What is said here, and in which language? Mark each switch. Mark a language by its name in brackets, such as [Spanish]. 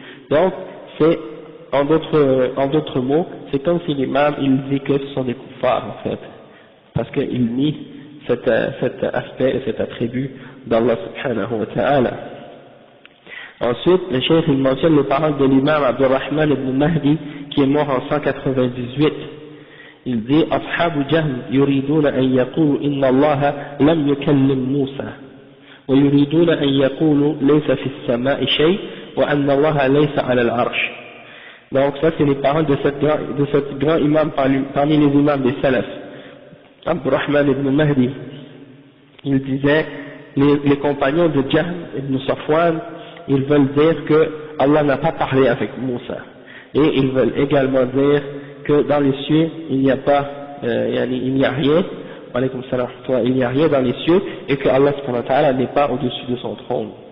[French] Donc c'est en d'autres mots, c'est comme si l'imam il dit que ce sont des kuffars en fait, parce qu'il nie cet aspect et cet attribut d'Allah subhanahu wa ta'ala. Ensuite le cheikh il mentionne les paroles de l'imam Abdurrahman ibn Mahdi qui est mort en 198. Il dit [Arabic] أصحاب جهم يريدون أن يقولوا إن الله لم يكلم موسى ويريدون أن يقولوا ليس في السماء شيء وأن الله ليس على العرش. [French] Donc ça c'est les paroles de cette grand imam parmi les imams des salaf, Abdurrahman ibn Mahdi. Il disait les compagnons de Jahm ibn Safwan, ils veulent dire que Allah n'a pas parlé avec Moussa, et ils veulent également dire que dans les cieux il n'y a pas, il n'y a rien, il n'y a rien dans les cieux, et que Allah subhanahu wa ta'ala n'est pas au-dessus de son trône.